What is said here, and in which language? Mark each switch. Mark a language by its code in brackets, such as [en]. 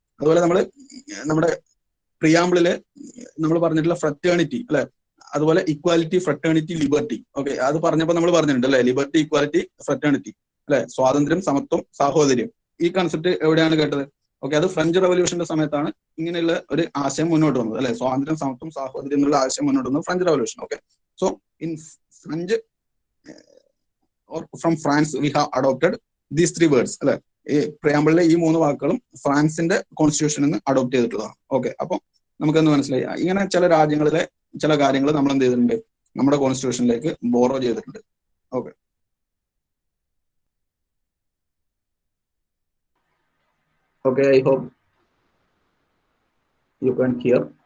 [ml] അതുപോലെ നമ്മൾ നമ്മുടെ പ്രിയാമ്പിളില് നമ്മൾ പറഞ്ഞിട്ടുള്ള ഫ്രറ്റേണിറ്റി അല്ലെ, അതുപോലെ ഇക്വാലിറ്റി, ഫ്രറ്റേണിറ്റി, ലിബർട്ടി. ഓക്കെ, അത് പറഞ്ഞപ്പോൾ നമ്മൾ പറഞ്ഞിട്ടുണ്ട് അല്ലെ, ലിബർട്ടി, ഇക്വാലിറ്റി, ഫ്രറ്റേണിറ്റി അല്ലെ, സ്വാതന്ത്ര്യം, സമത്വം, സാഹോദര്യം. ഈ കൺസെപ്റ്റ് എവിടെയാണ് കേട്ടത്? ഓക്കെ, അത് ഫ്രഞ്ച് റവല്യൂഷന്റെ സമയത്താണ് ഇങ്ങനെയുള്ള ഒരു ആശയം മുന്നോട്ട് വന്നത് അല്ലെ, സ്വാതന്ത്ര്യം, സമത്വം, സാഹോദര്യം എന്നുള്ള ആശയം മുന്നോട്ട് വന്നത് French revolution. [en] Okay, so in French or from France we have adopted these three words അല്ലെ. [ml] ഈ പ്രിയാമ്പിളിലെ ഈ 3 വാക്കുകളും ഫ്രാൻസിന്റെ കോൺസ്റ്റിറ്റ്യൂഷനിൽ നിന്ന് അഡോപ്റ്റ് ചെയ്തിട്ടുള്ളതാണ്. ഓക്കെ, അപ്പൊ നമുക്കെന്ത് മനസ്സിലായി? ഇങ്ങനെ ചില രാജ്യങ്ങളിലെ ചില കാര്യങ്ങൾ നമ്മൾ എന്ത് ചെയ്തിട്ടുണ്ട്, നമ്മുടെ കോൺസ്റ്റിറ്റ്യൂഷനിലേക്ക് ബോറോ ചെയ്തിട്ടുണ്ട്. [en] Okay, okay, I hope you can hear.